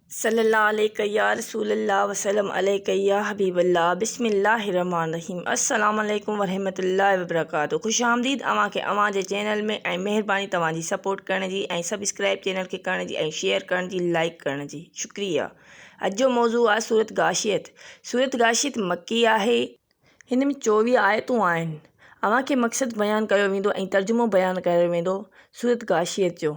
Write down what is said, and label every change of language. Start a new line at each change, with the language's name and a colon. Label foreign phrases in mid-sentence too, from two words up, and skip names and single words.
Arabic: صلى الله عليه يا رسول الله وسلم عليه يا حبيب الله بسم الله الرحمن الرحيم السلام عليكم ورحمة الله وبركاته.
Sindhi: खुश आमदीद अवां खे अवां जे चैनल में ऐं महिरबानी तव्हांजी सपोर्ट करण जी ऐं
English: subscribe channel
Sindhi: खे करण जी ऐं शेयर करण जी लाइक करण जी शुक्रिया। अॼु जो मौज़ू आहे सूरत गाशियत। सूरत गाशियत मक्की आहे। हिन में 24 आयतूं आहिनि। अवां खे मक़सदु बयानु कयो वेंदो ऐं तर्जुमो बयानु कयो वेंदो सूरत गाशियत जो।